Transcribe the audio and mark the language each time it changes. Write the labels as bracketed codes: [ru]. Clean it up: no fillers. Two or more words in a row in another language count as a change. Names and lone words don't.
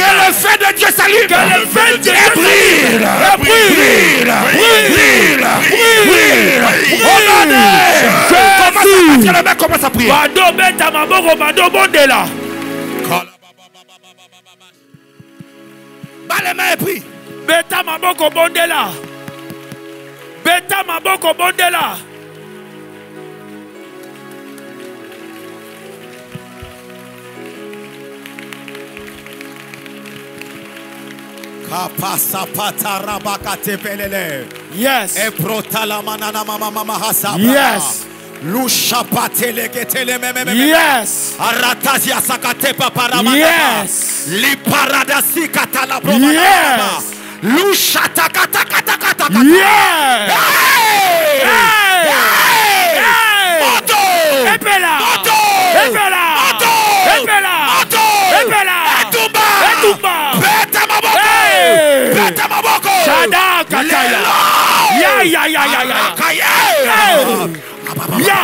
[fr] Que le feu de Dieu s'allume. Que le feu de Dieu brille. Brille. Brille. Commence à prier. Bats les mains et prie. [ln] Beta maboko bondela. Beta maboko bondela. [en] Yes. Yes. Yes. Aratazia sakatepa parama. Yes. Liparadasi katala Yes. Lushata kata kata kata. Yes. [ln] Moto. Epela. Moto. Epela. Moto. Epela. Moto. Epela. Etumba. Etumba. Beta maboko. Beta maboko. Shada kataya. Ya. Ya.